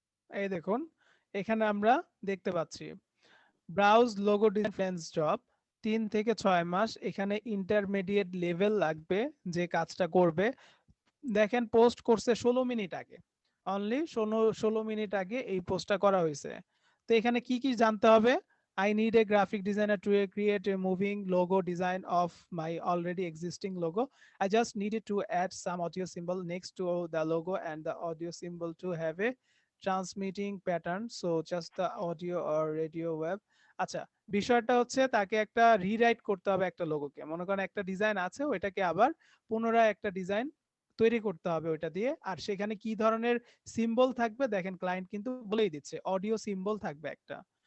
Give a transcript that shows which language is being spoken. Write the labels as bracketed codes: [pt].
[bn] এই দেখুন এখানে আমরা দেখতে পাচ্ছি ব্রাউজ লোগো ডিজাইন জব 3 থেকে 6 মাস, এখানে ইন্টারমিডিয়েট লেভেল লাগবে যে কাজটা করবে। দেখেন পোস্ট করছে 16 মিনিট আগে, অনলি 16 মিনিট আগে এই পোস্টটা করা হয়েছে। তো এখানে কি কি জানতে হবে? [en] I need a graphic designer to create a moving logo design of my already existing logo. I just needed to add some audio symbol next to the logo and the audio symbol to have a transmitting pattern. So just the audio or radio wave. [bn] আচ্ছা, বিষয়টা হচ্ছে তাকে একটা rewrite করতে হবে একটা লোগোকে। মনে করেন একটা ডিজাইন আছে, ওইটাকে আবার পুনরায় একটা ডিজাইন তৈরি করতে হবে ওইটা দিয়ে। আর সেখানে কি ধরনের সিম্বল থাকবে দেখেন ক্লায়েন্ট কিন্তু বলেই দিচ্ছে, অডিও সিম্বল থাকবে একটা।